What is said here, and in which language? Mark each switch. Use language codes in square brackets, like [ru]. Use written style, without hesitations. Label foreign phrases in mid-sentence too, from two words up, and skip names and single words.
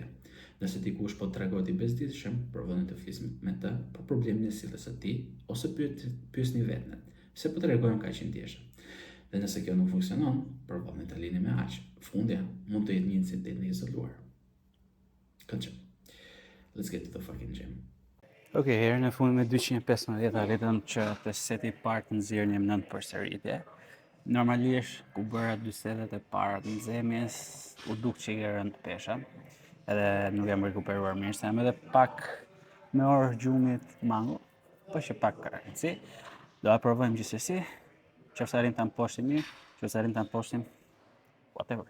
[sq] Nëse dikush po tregohet i bezdishëm, provoni të flisni me të për problemin e sjelljes së tij ose pyesni veten, pse po tregojmë kaq i ndjeshëm. Dhe nëse kjo nuk funksionon, provoni të lini me aq. Fundja mund të jetë një incident i izoluar. Kënqëm. [en] Let's get to the fucking gym. [sq] Ok, herën e fundit me 215 arritëm që të seti i parë të nxjerrnim 9 përsëritje. Normalisht ku bëra 2 setet e para të nxemjes, u duk që i rënd pesha, edhe nuk jam rekuperuar mirë, se jam edhe pak me orë gjumit mangu, po që pak ka rëndësi. Do a provojmë gjithsesi, qoftë arrim ta mposhtim mirë, qoftë arrim ta mposhtim, whatever.